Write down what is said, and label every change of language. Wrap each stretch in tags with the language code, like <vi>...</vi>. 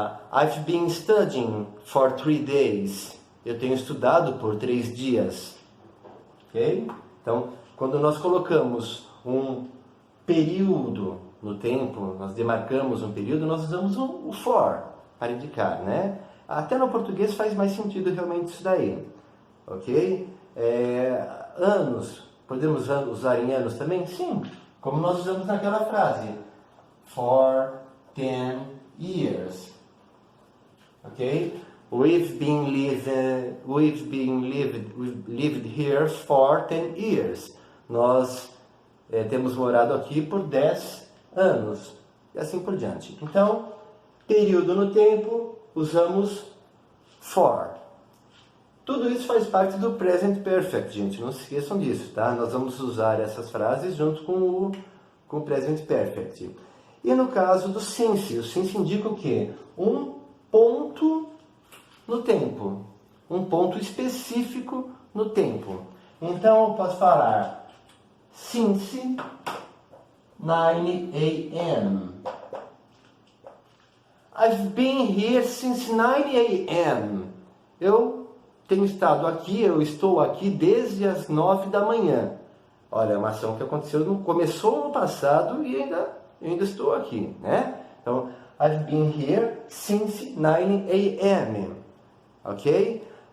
<en>I've been studying for 3 days.</en> <pt>Eu tenho estudado por 3 dias, ok? Então, quando nós colocamos um período no tempo, nós demarcamos um período, nós usamos o for para indicar, né? Até no português faz mais sentido realmente isso daí, ok? Anos, podemos usar em anos também? Sim, como nós usamos naquela frase, for 10 years, ok?</pt> <en>We've lived here for 10 years.</en> <pt>Nós temos morado aqui por 10 anos, e assim por diante. Então, período no tempo, usamos for. Tudo isso faz parte do Present Perfect, gente. Não se esqueçam disso, tá? Nós vamos usar essas frases junto com o Present Perfect. E no caso do since, o since indica o quê? Um ponto no tempo. Um ponto específico no tempo. Então, eu posso falar since 9 a.m.</pt> <en>I've been here since 9 a.m. Eu</en> <pt>tenho estado aqui, eu estou aqui desde as 9 da manhã. Olha, é uma ação que começou no passado e ainda estou aqui, né?</pt> <en>Então, I've been here since 9 a.m. Ok?</en>